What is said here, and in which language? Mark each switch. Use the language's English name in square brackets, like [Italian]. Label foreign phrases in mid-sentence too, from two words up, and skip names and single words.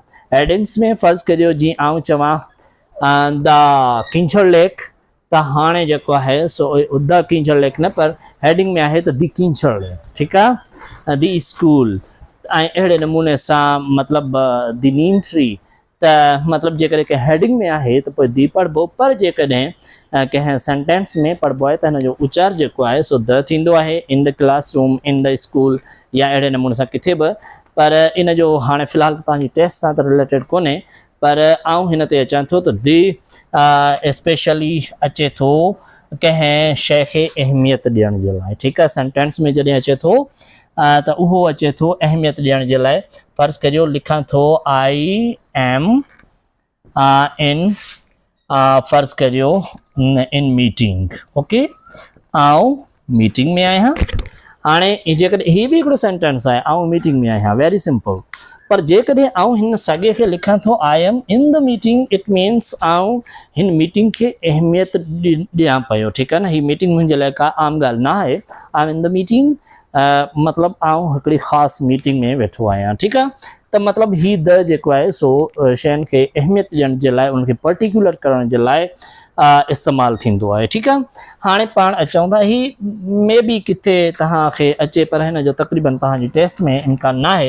[Sindhi] हेडिंग्स में फ़र्ज़ु करियो जीअं आउं चवां द किंझड़ लेक, त हाणे जेको आहे सो द किंझड़ लेक न, पर हेडिंग में आहे त दी किंझड़ लेक, ठीकु आहे। दी स्कूल ऐं अहिड़े नमूने सां मतिलबु [English] the neem tree, [Sindhi] त मतिलबु जेकॾहिं कंहिं हेडिंग में आहे त पोइ दी पढ़िबो, पर जेकॾहिं कंहिं सेंटेंस में पढ़िबो आहे त हिन जो उचार जेको आहे सो द थींदो आहे। [English] in the classroom, in the school [Sindhi] या अहिड़े नमूने सां किथे बि, पर इन जो हाणे फ़िलहालु त तव्हांजी टेस्ट सां त रिलेटेड कोन्हे, पर आउं हिन ते अचां थो त दी स्पेशली अचे थो कंहिं शइ खे अहमियत ॾियण जे लाइ, ठीकु आहे। सेंटेंस में जॾहिं अचे थो त उहो अचे थो अहमियत ॾियण जे लाइ। फ़र्ज़ु करियो लिखां थो [English] I am in, [Sindhi] फ़र्ज़ु करियो [English] in meeting, [Sindhi] ओके, आउं मीटिंग में आहियां। हाणे जेकॾहिं हीअ बि हिकिड़ो सेंटेंस आहे, आउं मीटिंग में आहियां, [English] very simple. [Sindhi] पर जेकॾहिं आउं हिन साॻे खे लिखां थो [English] I am in the meeting, it means [Sindhi] आउं हिन मीटिंग खे अहमियत ॾियां पियो, ठीकु आहे न। हीअ मीटिंग मुंहिंजे लाइ का आम ॻाल्हि न आहे। [English] I am in the meeting, [Sindhi] मतिलबु आउं हिकिड़ी ख़ासि मीटिंग में वेठो आहियां, ठीकु आहे। त मतिलबु हीअ द जेको आहे सो शयुनि खे अहमियत ॾियण जे लाइ, उनखे पर्टिकुलर करण जे लाइ इस्तेमालु थींदो आहे, ठीकु आहे। हाणे पाण अचूं था, ही में बि किथे तव्हांखे अचे, पर हिन जो तक़रीबन तव्हांजी टेस्ट में इम्कान न आहे।